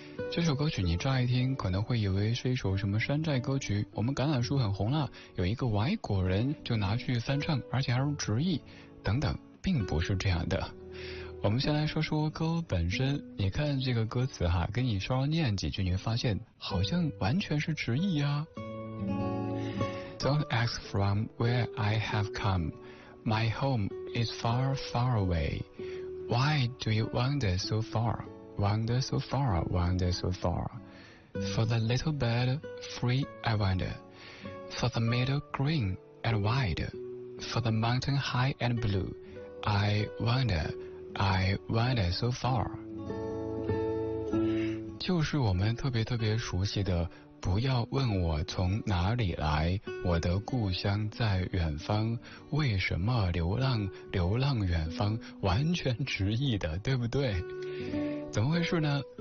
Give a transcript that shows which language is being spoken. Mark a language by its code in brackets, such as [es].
[zh] 这首歌曲你乍一听可能会以为是一首什么山寨歌曲，我们橄榄树很红了，有一个外国人就拿去翻唱，而且还是直译等等，并不是这样的。我们先来说说歌本身，你看这个歌词哈，跟你稍微念几句，你会发现好像完全是直译啊。 [en] Don't ask from where I have come, my home is far far away. Why do you wander so far, wander so far, wander so far? For the little bird free I wander, for the meadow green and wide,For the mountain high and blue, I wander so far. [zh] 就是我们特别特别熟悉的，不要问我从哪里来，我的故乡在远方，为什么流浪，流浪远方，完全直译的，对不对？怎么回事呢？